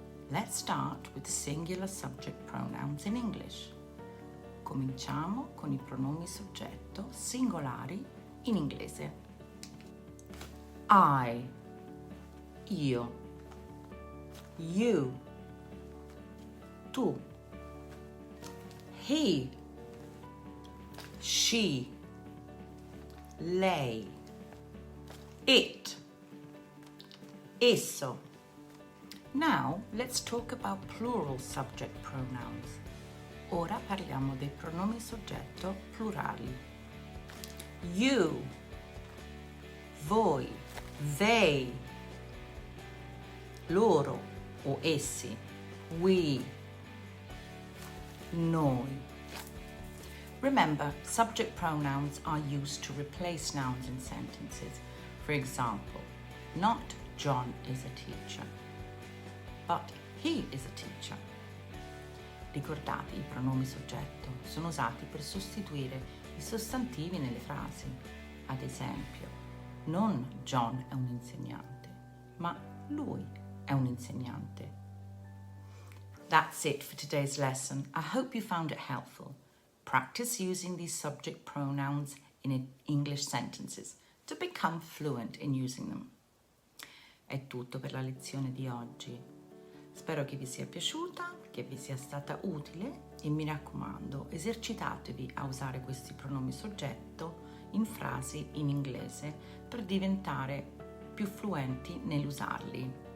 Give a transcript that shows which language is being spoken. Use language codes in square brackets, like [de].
[en] Let's start with singular subject pronouns in English. [it] Cominciamo con i pronomi soggetto singolari in inglese. [en] I, io. You, tu. He, she, lei. It, esso. Now let's talk about plural subject pronouns. [it] Ora parliamo dei pronomi soggetto plurali. You, voi, they, loro o essi, we, noi. [en] Remember, subject pronouns are used to replace nouns in sentences. For example, not John is a teacher, but he is a teacher. [it] Ricordate, i pronomi soggetto sono usati per sostituire i sostantivi nelle frasi. Ad esempio, non John è un insegnante, ma lui è un insegnante. [en] That's it for today's lesson. I hope you found it helpful. Practice using these subject pronouns in English sentences to become fluent in using them. [it] È tutto per la lezione di oggi. Spero che vi sia piaciuta, che vi sia stata utile e mi raccomando, esercitatevi a usare questi pronomi soggetto in frasi in inglese per diventare più fluenti nell'usarli.